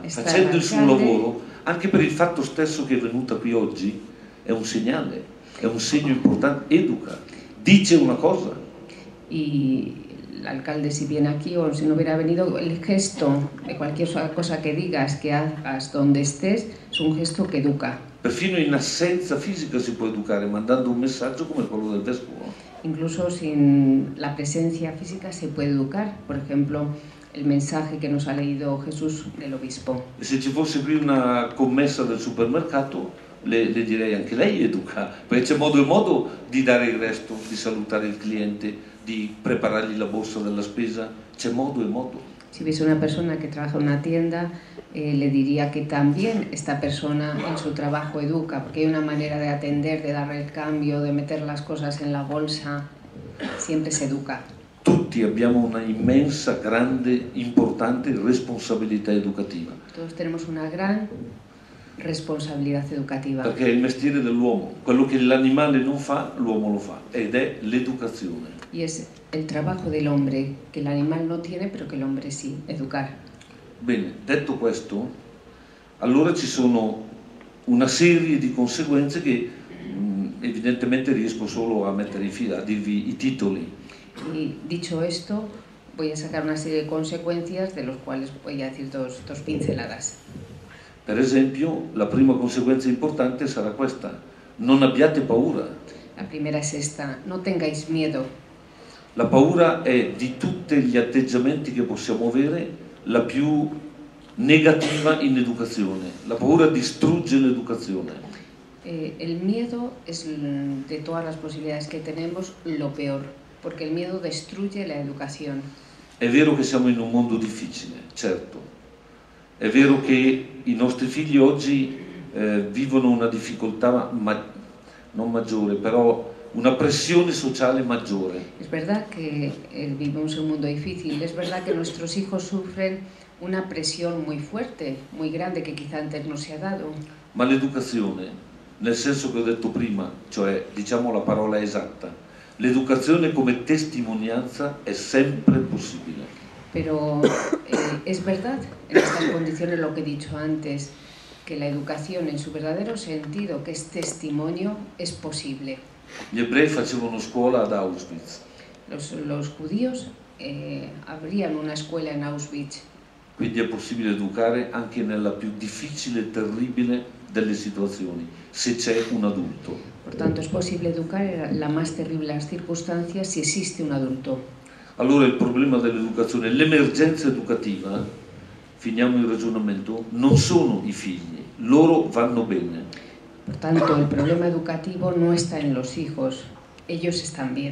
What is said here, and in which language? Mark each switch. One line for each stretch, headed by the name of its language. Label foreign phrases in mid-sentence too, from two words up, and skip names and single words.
Italian: Sta facendo il suo
Spanish: l'alcalde.
Italian: lavoro, anche per il fatto stesso che è venuta qui oggi, è un segnale, è un segno importante, educa, dice una cosa.
Spanish: Y el alcalde, si viene aquí o si no hubiera venido, el gesto de cualquier cosa que digas, que hagas donde estés, es un gesto que educa.
Italian: Perfino in assenza fisica si può educare, mandando un messaggio come quello del vescovo.
Spanish: Incluso sin la presencia física se puede educar. Por ejemplo, el mensaje que nos ha leído Jesús del obispo.
Italian: E se ci fosse qui una commessa del supermercato, le direi anche lei educa, perché c'è modo e modo di dare il resto, di salutare il cliente, di preparargli la borsa della spesa, c'è modo e modo.
Spanish: Si hubiese una persona que trabaja en una tienda, le diría que también esta persona en su trabajo educa, porque hay una manera de atender, de dar el cambio, de meter las cosas en la bolsa, siempre se educa.
Italian: Tutti abbiamo una immensa, grande, importante responsabilità educativa.
Spanish: Todos tenemos una gran responsabilidad educativa.
Italian: Perché è il mestiere dell'uomo, quello che l'animale non fa, l'uomo lo fa, ed è l'educazione.
Spanish: Y es el trabajo del hombre, que el animal no tiene, pero que el hombre sí, educar.
Italian: Bene, detto questo, allora ci sono una serie di conseguenze che evidentemente riesco solo a mettere in fila, a dirvi i titoli.
Spanish: Y dicho esto, voy a sacar una serie de consecuencias de los cuales voy a decir dos pinceladas.
Italian: Per esempio, la prima conseguenza importante sarà questa: non abbiate paura.
Spanish: La primera es esta: no tengáis miedo.
Italian: La paura è di tutti gli atteggiamenti che possiamo avere la più negativa in educazione. La paura distrugge l'educazione.
Spanish: El miedo es de todas las posibilidades que tenemos lo peor, porque el miedo destruye la educación.
Italian: È vero che siamo in un mondo difficile, certo. È vero che i nostri figli oggi vivono una difficoltà non maggiore, però una presione sociale maggiore.
Spanish: Es verdad que vivimos en un mundo difícil, es verdad que nuestros hijos sufren una presión muy fuerte, muy grande, que quizá antes no se ha dado.
Italian: Ma l'educazione, nel senso che ho detto prima, cioè diciamo la parola esatta, l'educazione come testimonianza è sempre possibile.
Spanish: Pero es verdad, en estas condiciones, lo que he dicho antes, que la educación en su verdadero sentido, que es testimonio, es posible.
Italian: Gli ebrei facevano scuola ad Auschwitz.
Spanish: Los judíos abrían una escuela en Auschwitz.
Italian: Quindi è possibile educare anche nella più difficile e terribile delle situazioni, se c'è un adulto.
Spanish: Por tanto, es posible educar en la más terrible de las circunstancias si existe un adulto.
Italian: Allora il problema dell'educazione, l'emergenza educativa, finiamo il ragionamento, non sono i figli, loro vanno bene.
Spanish: Por tanto, el problema educativo no está en los hijos, ellos están bien.